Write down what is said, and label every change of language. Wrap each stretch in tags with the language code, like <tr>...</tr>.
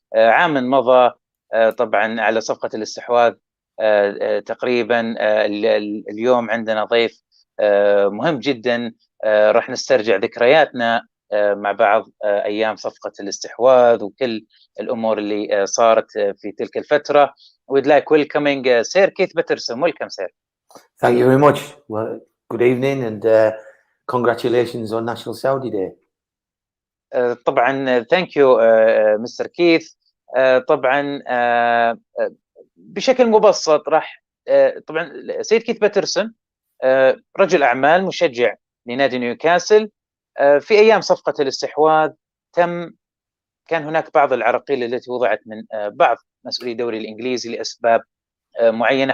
<ar>عام مضى طبعا على صفقة الاستحواذ تقريبا. اليوم عندنا ضيف مهم جدا. راح نسترجع ذكرياتنا مع بعض أيام صفقة الاستحواذ وكل الأمور اللي صارت في تلك الفترة.</ar> <en>We'd like welcoming Sir Keith Patterson. Welcome, sir. Thank you very much. Well, good evening and congratulations on National Saudi Day.</en> <ar>طبعا</ar> <en>thank you Mr. Keith.</en> <ar>طبعا بشكل مبسط راح طبعا سيد كيث باترسون رجل أعمال مشجع لنادي نيوكاسل. في أيام صفقة الاستحواذ كان هناك بعض العراقيل التي وضعت من بعض مسؤولي الدوري الإنجليزي لأسباب معينة.</ar>